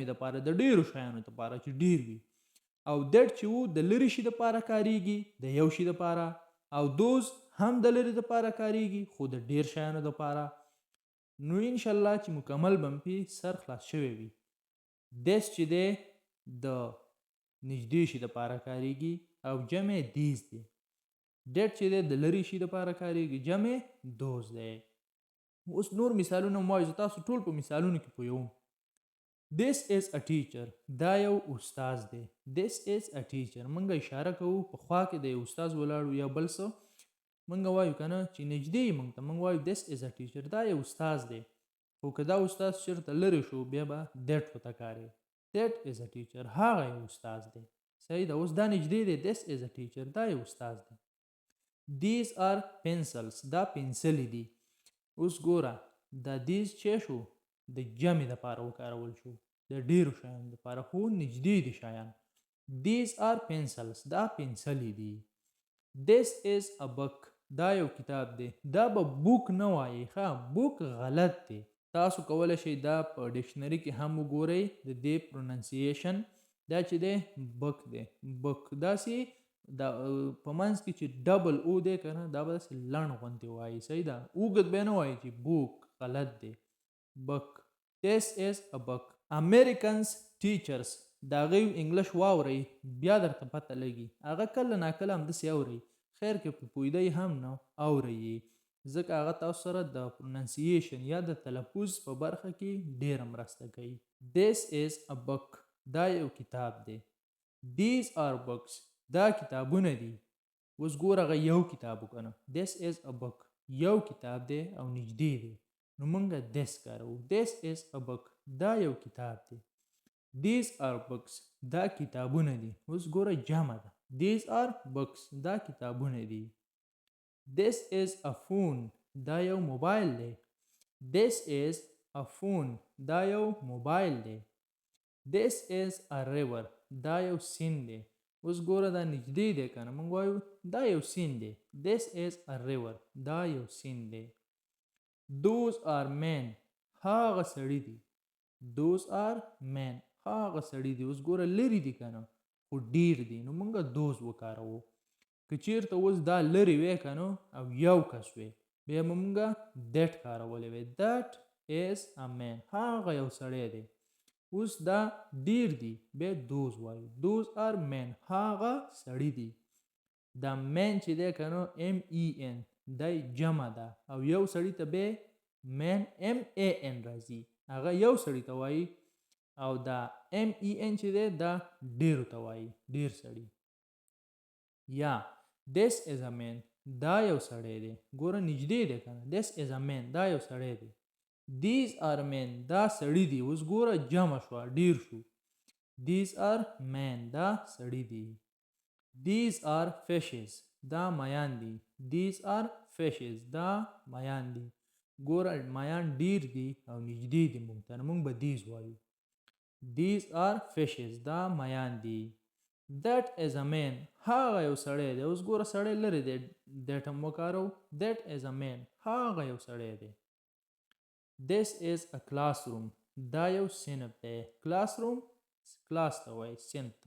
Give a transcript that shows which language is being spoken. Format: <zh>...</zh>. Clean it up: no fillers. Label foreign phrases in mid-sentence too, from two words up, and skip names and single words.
<ps>دپاره د ډیرو شیانو دپاره چې ډیر وي او دټ چې وو د لرې شي دپاره کاریږي د یو شي دپاره او دوز هم د لرې دپاره کاریږي خو د ډیر شیانو دپاره نو انشاءالله چې مکمل به مې سر خلاص شوی وي دس چې دی د نږدې شي دپاره کاریږي او جمع دیز دی ډټ چې دی د لرې شي دپاره کاریږي جمع دوز دی اوس نور مثالونه مو وایو تاسو ټول په مثالونو کې پوهوم</ps> <en>This is a teacher</en> <ps>دا یو استاز دی</ps> <en>This is a teacher</en> <ps>منګه اشاره کوو په خوا کې د یو استاز ولاړو یا بل څه منګه وایو که نه چې نږدې یې موږ ته موږ وایو</ps> <en>This is a teacher</en> <ps>دا یو استاز دی خو که دا استاز چېرته لرې شو بیا به that ورته کاري</ps> <en>That is a teacher</en> <ps>هغه یو استاز دی صحیح ده اوس دا نږدې دی</ps> <en>This is a teacher</en> <ps>دا یو استاز دی</ps> <en>These are pencils</en> <ps>دا پنسلې دي اوس ګوره دا these چې شو د جمع دپاره وکارول شو د ډیرو شیانو دپاره خو نږدې دي شیان</ps> <en>These are pencils</en> <ps>دا پنسلې دي</ps> <en>This is a book</en> <ps>دا یو کتاب دی دا به بوک نه وایي ښه بوک غلط دی تاسو کولی شئ دا په ډکشنري کې هم وګورئ د دې پروننسیشن دا چې دی بک دی بک داسې دا په منځ کې چې</ps> <en>double o</en> <ps>دی که نه دا به داسې لڼ غوندې وایي صحیح ده اوږد بیا نه وایي چې بوک غلط دی</ps> <en>book This is a book Americans teachers</en> <ps>دا غي انګلیش واوري بیا درته پته لګي هغه کله ناکله هم داسې اوري خیر کې په پویدی هم نه اوري ځکه هغه تاسو سره د پروننسیشن یا د تلفظ په برخه کې ډېره مرسته کوي</ps> <en>This is a book</en> <ps>دا یو کتاب دی</ps> <en>These are books</en> <ps>دا کتابونه دي اوس ګوره هغه یو کتاب وکنه</ps> <en>This is a book</en> <ps>یو کتاب دی او نږدې دی نو مونږه this کارو</ps> <en>This is a book</en> <ps>دا یو کتاب دی</ps> <en>These are books</en> <ps>دا کتابونه دي اوس ګوره جمع ده</ps> <en>These are books</en> <ps>دا کتابونه دي</ps> <en>This is a phone</en> <ps>دا یو موبایل دی</ps> <en>This is a phone</en> <ps>دا یو موبایل دی</ps> <en>This is a river</en> <ps>دا یو سیند دی اوس ګوره دا نږدې دی که نه مونږ وایو دا یو سیند دی</ps> <en>This is a river</en> <ps>دا یو سیند دی</ps> <en>Those are men</en> <ps>هاغه سړي دي</ps> <en>Those are men</en> <ps>هاغه سړي دي اوس ګوره لرې دي که نه خو ډیر دي نو مونږه دوز وکاروو که چېرته اوس دا لرې وی که نه او یو کس وی بیا به مونږه that کارولی وی</ps> <en>That is a man.</en> <ps>هغه یو سړی دی. اوس دا ډیر دی بیا those وایو.</ps> <en>those are men.</en> <ps>هغه سړی دی. دا men چې دی که نو men دی جمع ده او یو سړي ته بیا</ps> <en>men man</en> <ps>راځي. هغه یو سړي ته وایي او دا men چې دی دا ډیرو ته وایي. ډیر سړي. یا</ps> <en>this is a man.</en> <ps>دا یو سړی دی. ګوره نږدې دی که نه.</ps> <en>this is a man.</en> <ps>دا یو سړی دی.</ps> <en>these are men.</en> <ps>دا سړي دي. اوس ګوره جمع شوه ډیر شو.</ps> <en>these are men.</en> <ps>دا سړي دي.</ps> <en>these are fishes.</en> <ps>دا میان دي.</ps> <en>these are fishes.</en> <ps>دا میان دي. ګوره میان ډیر دي او نږدې دي مونږ ته. مونږ به</ps> <en>these وایو. these are fishes.</en> <ps>دا میان دي.</ps> <en>that is a man.</en> <ps>هغه یو سړی دی. اوس ګوره سړی لري دی. that هم وکارو.</ps> <en>that is a man.</en> <ps>هغه یو سړی دی.</ps> <en>this is a classroom.</en> <ps>دا یو صنف دی. classroom کلاس ته وایي صنف ته.</ps>